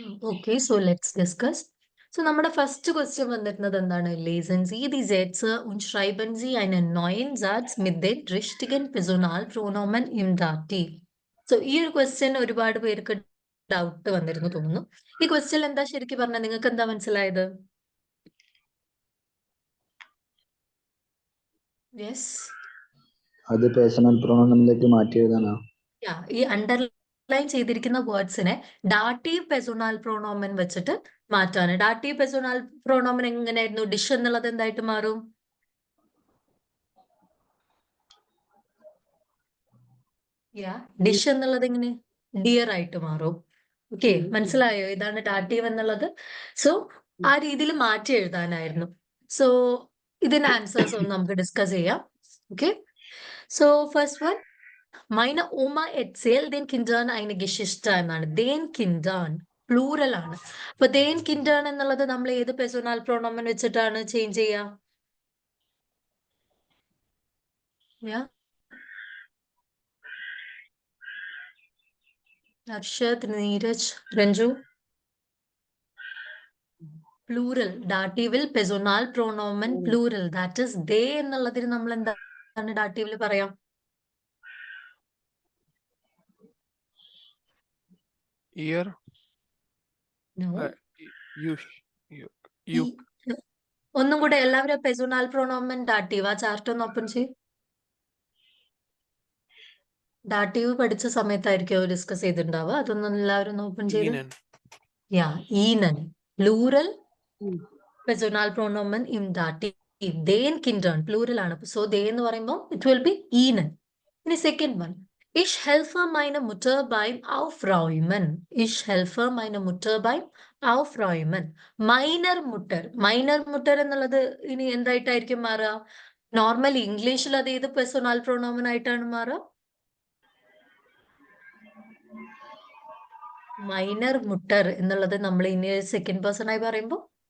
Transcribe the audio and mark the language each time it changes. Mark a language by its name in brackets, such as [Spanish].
[English] Okay, so let's discuss. [Malayalam] So നമ്മുടെ first question വന്നിരുന്നത് എന്താണ്? [German] Lesen Sie die Sätze und schreiben Sie einen neuen Satz mit den richtigen Personalpronomen im Dativ. [Malayalam] So ഈ ഒരു question ഒരുപാട് പേർക്ക് doubt വന്നിരുന്നു തോന്നുന്നു. ഈ ക്വസ്റ്റ്യൻ എന്താ ശരിക്കും പറഞ്ഞാൽ നിങ്ങൾക്ക് എന്താ മനസ്സിലായത്? യെസ്, അത് പേഴ്സണൽ പ്രൊണൗണിലേക്ക് മാറ്റി എഴുതാനാ. ഈ അണ്ടർലൈൻ ചെയ്തിരിക്കുന്ന വേർഡ്സിനെ ഡാറ്റീവ് പെസോണാൽ പ്രോണോമൻ വെച്ചിട്ട് മാറ്റാണ്. ഡാറ്റീവ് പെസോണാൽ പ്രോണോമൻ എങ്ങനെയായിരുന്നു? ഡിഷ് എന്നുള്ളത് എന്തായിട്ട് മാറും? ഡിഷ് എന്നുള്ളത് എങ്ങനെ? ഡിയർ ആയിട്ട് മാറും. ഓക്കെ, മനസ്സിലായോ? ഇതാണ് ഡാറ്റീവ് എന്നുള്ളത്. സോ ആ രീതിയിൽ മാറ്റി എഴുതാനായിരുന്നു. സോ ഇതിന്റെ ആൻസേഴ്സ് ഒന്ന് നമുക്ക് ഡിസ്കസ് ചെയ്യാം. Okay, so first one, [German] meine Oma erzählt den Kindern eine Geschichte [Malayalam] എന്നാണ്. den Kindern പ്ലൂറൽ ആണ്. അപ്പൊ den Kindern എന്നുള്ളത് നമ്മൾ ഏത് പെർസണൽ പ്രോണോമൻ വെച്ചിട്ടാണ് ചേഞ്ച് ചെയ്യുക? Arshad, Neeraj, Ranju. Plural, ഡാറ്റീവിൽ personal പ്രോണോമൻ plural, that is ദേ എന്നുള്ളതിന് നമ്മൾ എന്താണ് ഡാറ്റീവിൽ പറയാം? Ear. No. You. ഒന്നും കൂടെ എല്ലാവരും പെർസണൽ പ്രോണോമൻ ഡാറ്റീവ് ആ ചാർട്ട് ഒന്ന് ഓപ്പൺ ചെയ്യും. ഡാറ്റീവ് പഠിച്ച സമയത്തായിരിക്കും ഡിസ്കസ് ചെയ്തിട്ടുണ്ടാവുക. അതൊന്നും എല്ലാവരും ഓപ്പൺ ചെയ്ത്. ഈനൻ plural personal പ്രോണോമൻ in dative. Than കിൻഡേൺ plural ആണ്. സോ ദേ എന്ന് പറയുമ്പോൾ [English] it will be [Malayalam] ഈനൻ. ഇനി second one, [German] Ich helfe meine Mutter beim Aufräumen. Ich helfe meine Mutter beim Aufräumen. Meiner Mutter. [Malayalam] Meiner Mutter എന്നുള്ളത് ഇനി എന്തായിട്ടായിരിക്കും മാറുക? നോർമലി ഇംഗ്ലീഷിൽ അത് ഏത് പെർസണൽ പ്രോണോമൻ ആയിട്ടാണ് മാറുക? മൈനർ മുട്ടർ എന്നുള്ളത് നമ്മൾ ഇനി സെക്കൻഡ് പേഴ്സൺ ആയി പറയുമ്പോൾ